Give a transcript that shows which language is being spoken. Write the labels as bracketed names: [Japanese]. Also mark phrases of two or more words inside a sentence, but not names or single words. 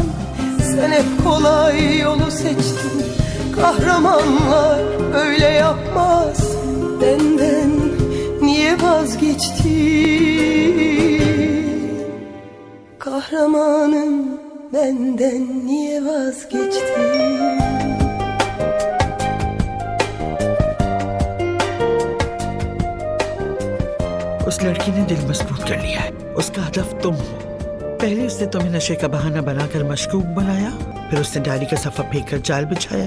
[Turkish] Sen hep kolay yolu seçtin. Kahramanlar öyle yapmaz. Benden niye vazgeçtin? Kahramanım benden niye vazgeçtin? [Hindi] उस लड़की ने दिल मजबूत कर लिया है। उसका हदफ तुम हो। पहले उसने तुम्हें नशे का बहाना बनाकर मशकूक बनाया, फिर उसने डायरी का सफा फेंक कर जाल बिछाया।